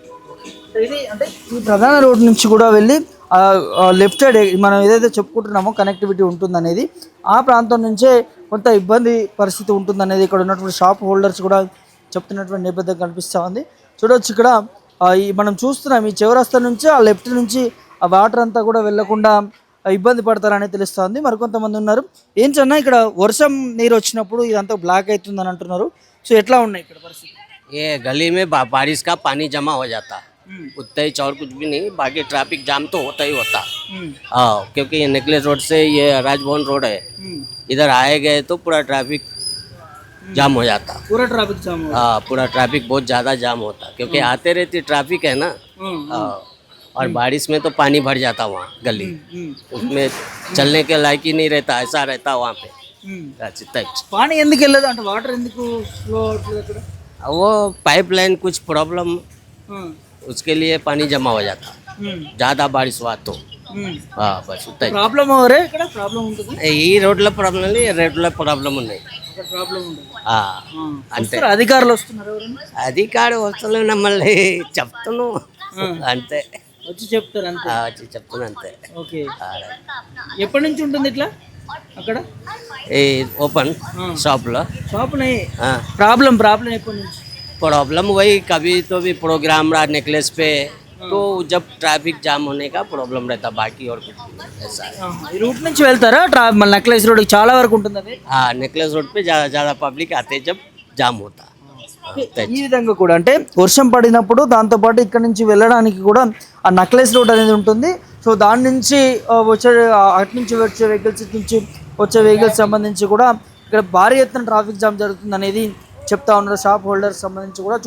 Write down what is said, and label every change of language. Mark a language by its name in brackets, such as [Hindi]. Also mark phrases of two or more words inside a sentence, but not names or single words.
[Telugu] ఇది అంటే ఈ ప్రధాన రోడ్డు నుంచి కూడా వెళ్ళి లెఫ్ట్ సైడ్ మనం ఏదైతే చెప్పుకుంటున్నామో కనెక్టివిటీ ఉంటుందనేది ఆ ప్రాంతం నుంచే కొంత ఇబ్బంది పరిస్థితి ఉంటుందనేది ఇక్కడ ఉన్నటువంటి [English] shop holders [Telugu] కూడా చెప్తున్నటువంటి నేపథ్యం కనిపిస్తూ ఉంది. చూడవచ్చు ఇక్కడ ఈ మనం చూస్తున్నాం ఈ చౌరస్తా నుంచి ఆ లెఫ్ట్ నుంచి ఆ వాటర్ అంతా కూడా వెళ్లకుండా ఇబ్బంది పడతారని తెలుస్తుంది. మరికొంతమంది ఉన్నారు. ఏం చన్నా ఇక్కడ వర్షం నీరు వచ్చినప్పుడు ఇదంతా బ్లాక్ అవుతుందని అంటున్నారు. సో ఎట్లా ఉన్నాయి ఇక్కడ పరిస్థితి? [Hindi] ये गली में बारिश का पानी जमा हो जाता, उतना ही और कुछ भी नहीं, बाकी [English] traffic jam [Hindi] तो होता ही होता। हाँ, क्योंकि ये नेकलेस रोड से ये राजभवन रोड है, इधर आए गए तो पूरा [English] traffic jam [Hindi] हो जाता। पूरा [English] traffic jam [Hindi] हो हाँ, पूरा ट्रैफिक बहुत ज़्यादा जाम होता, क्योंकि आते रहती ट्रैफिक है ना। हाँ, और बारिश में तो पानी भर जाता वहाँ गली, उसमें चलने के लायक ही नहीं रहता, ऐसा रहता वहाँ पे। [Telugu] పానీ ఎందుకు వెళ్ళదు అంటే వాటర్ ఎందుకు ఫ్లో అవుతుంది అక్కడ? [Hindi] वो पाइपलाइन कुछ प्रॉब्लम, उसके लिए पानी जमा हो जाता ज़्यादा बारिश हुआ तो। हाँ, बस उतना ही। [Telugu] ప్రాబ్లం అవరే ఇక్కడ ప్రాబ్లం ఉంటుంది. ఈ రోడ్ల ప్రాబ్లం లేదు, ఈ రోడ్ల ప్రాబ్లం ఉన్నాయి. ప్రాబ్లం ఉంటుంది. అంతే. అధికారులు వస్తున్నారు ఎవరైనా? అధికారి వస్తలేవు, మళ్ళీ చెప్తాను అంతే, వచ్చి చెప్తారు అంతే. వచ్చి చెప్తాను అంతే. ఓకే, ఎప్పటి నుంచి ఉంటుంది ఇట్లా అక్కడ ఈ [English] open shop [Telugu] లో షాప్ [Hindi] नहीं प्रॉब्लम [Telugu] ఎప్పటి నుంచి? [Hindi] प्रॉब्लम वही कभी तो भी प्रोग्राम रहा नेकलेस पे तो जब [English] traffic jam [Hindi] होने का प्रॉब्लम रहता, बाकी और कुछ नहीं ऐसा है। [Telugu] ఈ రూట్ నుంచి వెళ్తారా? మన నెక్లెస్ రోడ్ చాలా వరకు ఉంటుంది అది. [Hindi] हाँ, नेकलेस रोड पे ज़्यादा पब्लिक आते जब जाम होता। [Telugu] ఈ విధంగా కూడా అంటే వర్షం పడినప్పుడు దాంతోపాటు ఇక్కడ నుంచి వెళ్ళడానికి కూడా ఆ నక్లెస్ రోడ్ అనేది ఉంటుంది. సో దాని నుంచి వచ్చే అటు నుంచి వచ్చే వెహికల్స్ నుంచి వచ్చే వెహికల్స్ సంబంధించి కూడా ఇక్కడ భారీ ఎత్తున [English] traffic jam [Telugu] జరుగుతుంది అనేది చెప్తా ఉన్నారు [English] shop holders [Telugu] సంబంధించి కూడా.